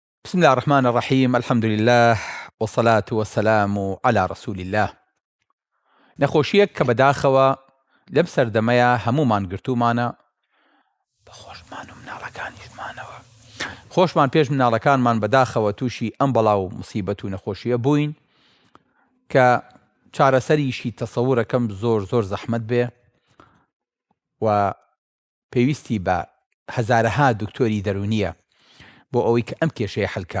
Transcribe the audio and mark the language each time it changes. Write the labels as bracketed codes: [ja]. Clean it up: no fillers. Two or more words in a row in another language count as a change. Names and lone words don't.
[ar] بسم الله الرحمن الرحيم، الحمد لله والصلاة والسلام على رسول الله. [ckb] نەخۆشیەک کە بەداخەوە لەم سەردەمەیە هەموومان گرتوومانە بە خۆشمان و مناڵەکانیشمانەوە. خۆشمان پێش مناڵەکانمان بەداخەوە تووشی ئەم بەڵاو موسیبەت و نەخۆشیە بووین کە چارەسەریشی تەسەوورەکەم زۆر زەحمەت بێ و پێویستی بە هەزارەها دکتۆری دەرونیە بۆ ئەوەی کە ئەم کێشەیە حەلکا.